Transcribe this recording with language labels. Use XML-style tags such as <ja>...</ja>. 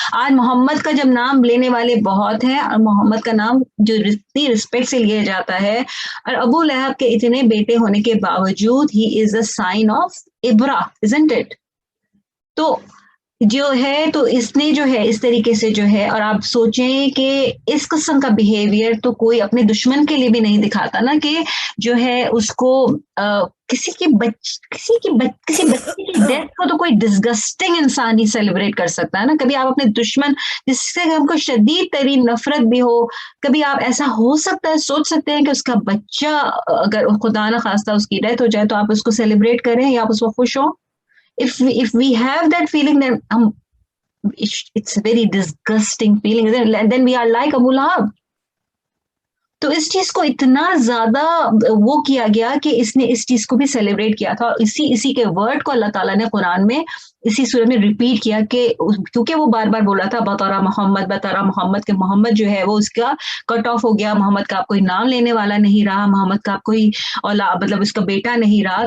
<ur>آج محمد کا جب نام لینے والے بہت ہیں، اور محمد کا نام جو اتنی رسپیکٹ سے لیا جاتا ہے، اور ابو لہب کے اتنے بیٹے ہونے کے باوجود</ur> <en>he is a sign of</en> <ur>ابرا،</ur> <en>isn't it؟</en> <ur>تو جو ہے تو اس نے جو ہے اس طریقے سے جو ہے، اور آپ سوچیں کہ اس قسم کا بیہیویئر تو کوئی اپنے دشمن کے لیے بھی نہیں دکھاتا نا، کہ جو ہے اس کو کسی بچے کی ڈیتھ کو تو کوئی ڈسگسٹنگ انسان ہی سیلیبریٹ کر سکتا ہے نا. کبھی آپ اپنے دشمن جس سے ہم کو شدید ترین نفرت بھی ہو، کبھی آپ ایسا ہو سکتا ہے سوچ سکتے ہیں کہ اس کا بچہ اگر خدا نہ خواستہ اس کی ڈیتھ ہو جائے تو آپ اس کو سیلیبریٹ کریں یا آپ اس کو خوش ہوں.</ur> <en>If we have that feeling, then it's a very disgusting feeling, and then we are like Abu Lahab.</en> <ur>تو اس چیز کو اتنا زیادہ وہ کیا گیا کہ اس نے اس چیز کو بھی سیلیبریٹ کیا تھا. اسی کے ورڈ کو اللہ تعالیٰ نے قرآن میں اسی سورہ میں ریپیٹ کیا، کہ کیونکہ وہ بار بار بولا تھا بطرہ محمد کہ محمد جو ہے وہ اس کا کٹ آف ہو گیا، محمد کا آپ کوئی نام لینے والا نہیں رہا، محمد کا آپ کوئی مطلب اس کا بیٹا نہیں رہا.</ur>